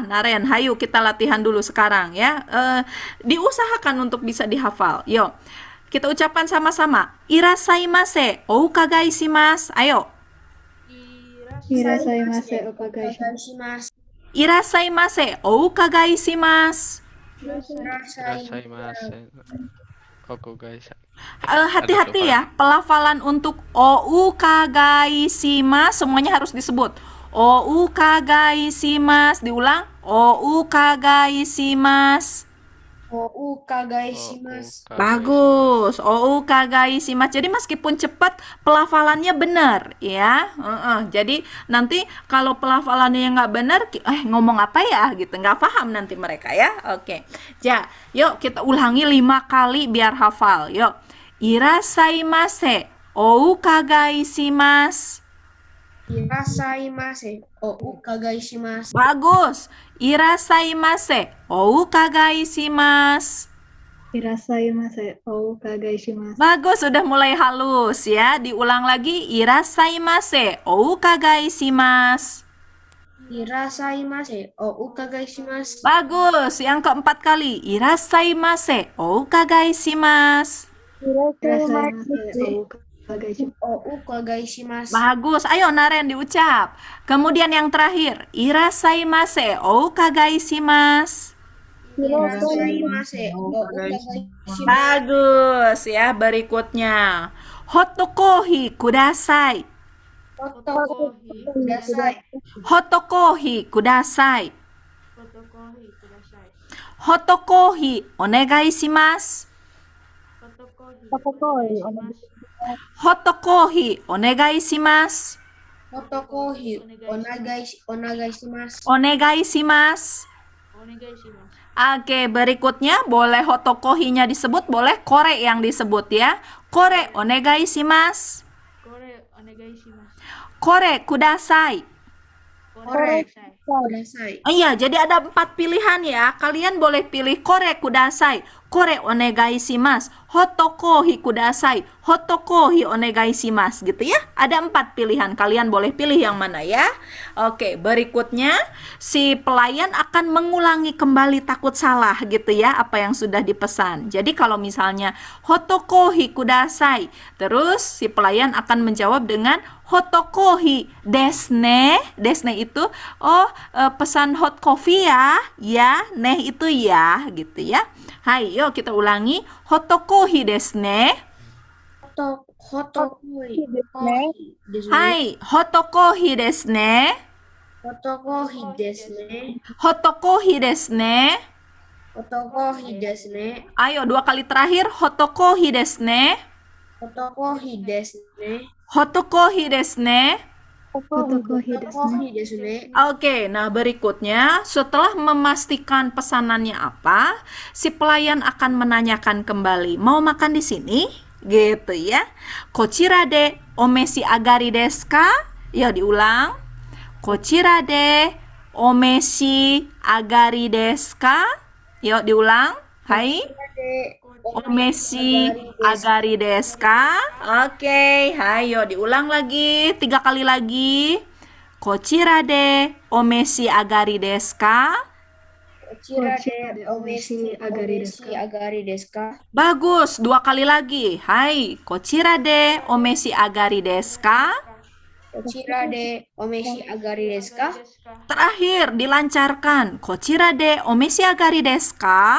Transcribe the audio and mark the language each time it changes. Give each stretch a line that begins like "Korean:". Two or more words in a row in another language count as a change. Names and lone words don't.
Indonesian: Naren, hayu kita latihan dulu sekarang ya. Diusahakan untuk bisa dihafal. Yuk. Kita ucapkan sama-sama.
Japanese: いらっしゃいませ、お伺いします.
Indonesian: Ayo.
Japanese: いらっしゃいませお伺いします. お願いします。いらっしゃいませ、お伺いします. Irasaimasen.
Indonesian: Oku guys. Hati-hati ya, pelafalan untuk
Japanese: お伺いします
Indonesian: semuanya harus disebut.
Japanese: お伺いします. Diulang. お伺いします. お伺いします。 Bagus. お伺いします.
Indonesian: Jadi meskipun cepat, pelafalannya benar ya. Jadi nanti kalau pelafalannya nggak benar, ngomong apa ya gitu, nggak paham nanti mereka ya. Oke. Ja, yuk kita ulangi 5 kali biar hafal. Yuk.
Japanese: いらっしゃいませ。お伺いします. いらっしゃいませ。お伺いします。 Bagus. いらっしゃいませ。お伺いします. いらっしゃいませお伺いします.
Indonesian: Bagus, sudah mulai halus ya. Diulang lagi.
Japanese: いらっしゃいませ。お伺いします. いらっしゃいませ。お伺いします。
Indonesian: Bagus. Yang keempat kali.
Japanese: Irasaimase. お伺いします. いらっしゃいませお伺いします. お伺いします。
Indonesian: Bagus. Ayo Naren diucap. Kemudian yang terakhir.
Japanese: いらっしゃいませ。お伺いします. いらっしゃいませ。お伺いします。
Indonesian: Bagus ya. Berikutnya.
Japanese: ホットコーヒーください. ホットコーヒーください。ホットコーヒーください. ホットコーヒーください。ホットコーヒーお願いします. ホットコーヒーお願いします。ホットコーヒーお願いします. ホットコーヒーお願いします。お願いします. お願いします。
Indonesian: Oke, berikutnya boleh hotokohinya disebut, boleh kore yang disebut ya.
Japanese: これお願いします. これお願いします。これください. これください。ください。
Indonesian: Iya, jadi ada 4 pilihan ya. Kalian boleh pilih
Japanese: これください、これお願いします、ホットコーヒーください、ホットコーヒーお願いします
Indonesian: gitu ya. Ada 4 pilihan. Kalian boleh pilih yang mana ya. Oke, berikutnya si pelayan akan mengulangi kembali takut salah gitu ya apa yang sudah dipesan. Jadi kalau misalnya
Japanese: ホットコーヒーください,
Indonesian: terus si pelayan akan menjawab dengan
Japanese: ホットコーヒーですね.
Indonesian: Desne itu pesan
English: hot coffee
Indonesian: ya. Ya, neh itu ya gitu ya. Hai, yuk kita ulangi.
Japanese: ホットコーヒーですね. ホットコーヒーですね。はい、ホットコーヒーですね. ホットコーヒーですね。ホットコーヒーですね. ホットコーヒーですね。
Indonesian: Ayo 2 kali terakhir.
Japanese: ホットコーヒーですね. ホットコーヒーですね。ホットコーヒーですね. Hotokohi ホットコーですね. ヒーですね。
Indonesian: Oke, nah berikutnya setelah memastikan pesanannya apa, si pelayan akan menanyakan kembali, mau makan di sini? Gitu ya.
Japanese: こちらでお召し上がりですか?
Indonesian: Ya diulang.
Japanese: こちらでお召し上がりですか?
Indonesian: Yuk diulang.
Japanese: はい。お召し上がりですか?
Indonesian: Oke, hai, yuk diulang lagi 3 kali lagi.
Japanese: こちらでお召し上がりですか? こちらでお召し上がりですか？
Indonesian: Bagus, 2 kali lagi.
Japanese: はい、こちらでお召し上がりですか? こちらでお召し上がりですか？
Indonesian: Terakhir, dilancarkan.
Japanese: こちらでお召し上がりですか?